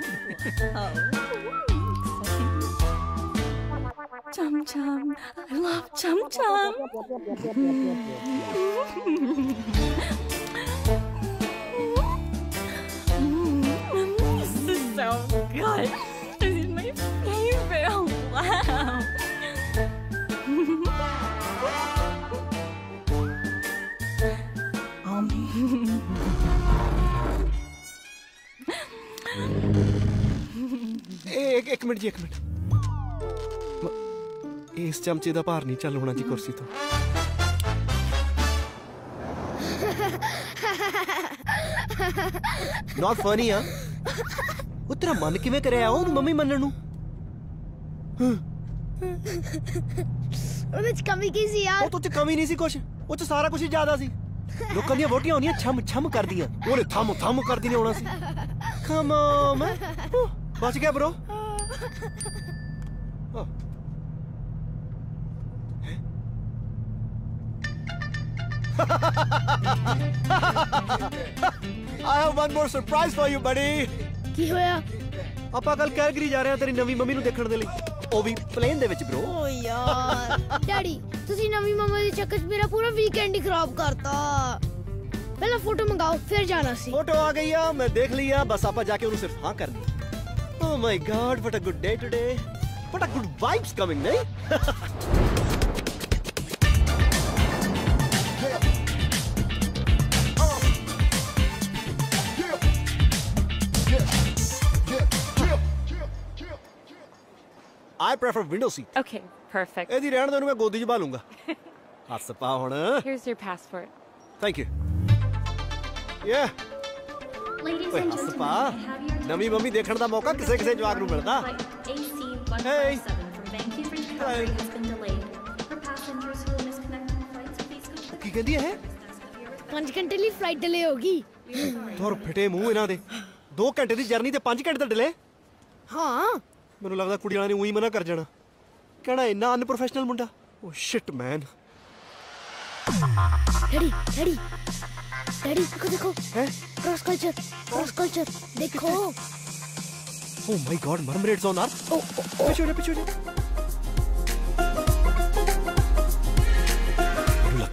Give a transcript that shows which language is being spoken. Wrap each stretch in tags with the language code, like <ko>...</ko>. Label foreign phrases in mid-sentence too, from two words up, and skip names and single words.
<en>Chum chum. I love chum chum. This is so good. This is my favorite. Wow.</en> <pa>ਇੱਕ ਮਿੰਟ ਜੀ, ਇੱਕ ਮਿੰਟ। ਇਸ ਚਮਚੇ ਦਾ ਭਾਰ ਨਹੀਂ ਚੱਲ ਹੋਣਾ ਜੀ ਕੁਰਸੀ ਤੋਂ।</pa> <en>Not funny,</en> <pa>ਹਾਂ। ਉਹ ਤੇਰਾ ਮਨ ਕਿਵੇਂ ਕਰਿਆ ਉਹਨੂੰ ਮੰਮੀ ਮੰਨਣ ਨੂੰ? ਉਹਦੇ ਚ ਕਮੀ ਕੀ ਸੀ ਯਾਰ? ਉਹ ਤੋਂ ਕਮੀ ਨਹੀਂ ਸੀ ਕੁਛ, ਉਹ ਚ ਸਾਰਾ ਕੁਝ ਹੀ ਜ਼ਿਆਦਾ ਸੀ। ਲੋਕਾਂ ਦੀਆਂ ਵੋਟੀਆਂ ਹੁੰਦੀਆਂ ਛਮ ਛਮ ਕਰਦੀਆਂ, ਉਹਨੇ ਥਮ ਥਮ ਕਰਦੀ ਨੇ ਆਉਣਾ ਸੀ।</pa> <en>Come on, man.</en> <pa>ਬਚ ਗਿਆ bro.</pa> <en>I have one more surprise for you, buddy.</en> <pa>ਕੀ ਹੋਇਆ? ਆਪਾਂ ਕੱਲ ਕੈਲਗਰੀ ਜਾ ਰਹੇ ਹਾਂ ਤੇਰੀ ਨਵੀਂ ਮੰਮੀ ਨੂੰ ਦੇਖਣ ਦੇ ਲਈ, ਉਹ ਵੀ ਪਲੇਨ ਦੇ ਵਿੱਚ bro. ਓ ਯਾਰ ਡੈਡੀ, ਤੁਸੀਂ ਨਵੀਂ ਮੰਮਾ ਦੇ ਚੱਕਰ 'ਚ ਮੇਰਾ ਪੂਰਾ ਵੀਕਐਂਡ ਹੀ ਖਰਾਬ ਕਰਤਾ। ਪਹਿਲਾਂ ਫੋਟੋ ਮੰਗਾਓ ਫਿਰ ਜਾਣਾ ਸੀ। ਫੋਟੋ ਆ ਗਈ ਆ, ਮੈਂ ਦੇਖ ਲਈ ਆ, ਬਸ ਆਪਾਂ ਜਾ ਕੇ ਉਹਨੂੰ ਸਿਰਫ ਹਾਂ ਕਰਨੀ।</pa> <en>Oh my God, what a good day today. What a good vibes coming, nahi? I prefer window seat. Okay, perfect.</en> <pa>ਇਹਦੀ ਰਹਿਣ ਦੇ ਨੂੰ ਮੈਂ ਗੋਦੀ 'ਚ ਪਾ ਲੂੰਗਾ। ਹੱਸ ਪਾ ਹੁਣ।</pa> <en>Here's your passport. Thank you. Yeah. Ladies</en> <pa>ਓਏ</pa> <en>and</en> <pa>ਹੱਸ</pa> <en>gentlemen,</en> <pa>ਪਾ।</pa> <en>I have your</en> <pa>ਨਵੀਂ ਮੰਮੀ ਦੇਖਣ ਦਾ ਮੌਕਾ ਕਿਸੇ ਕਿਸੇ ਜਵਾਕ ਨੂੰ ਮਿਲਦਾ।</pa> <en>flight AC Hey. 157 from Vancouver to Calgary has been delayed. For passengers who will misconnect on flights, please go to the</en> <pa>ਕੀ ਕਹਿੰਦੀ ਇਹ? 5 ਘੰਟੇ ਲਈ ਫਲਾਈਟ ਡਿਲੇ ਹੋਗੀ। ਤੁਰ ਫਿਟੇ ਮੂੰਹ ਇਹਨਾਂ ਦੇ। 2 ਘੰਟੇ ਦੀ ਜਰਨੀ ਤੇ 5 ਘੰਟੇ ਦਾ ਡਿਲੇ। ਹਾਂ। ਮੈਨੂੰ ਲੱਗਦਾ ਕੁੜੀ ਵਾਲਿਆਂ ਨੇ ਉਹੀ ਮਨਾ ਕਰ ਜਾਣਾ। ਕਹਿਣਾ ਇੰਨਾ ਅਨਪ੍ਰੋਫੈਸ਼ਨਲ ਮੁੰਡਾ।</pa> <en>Oh shit man.</en> <hi>डैडी डैडी डैडी देखो देखो है</hi> <en>cross culture</en> <hi>देखो</hi> <en>Oh my God mermaids on earth</en> <hi>पिछो मुझे लगता</hi>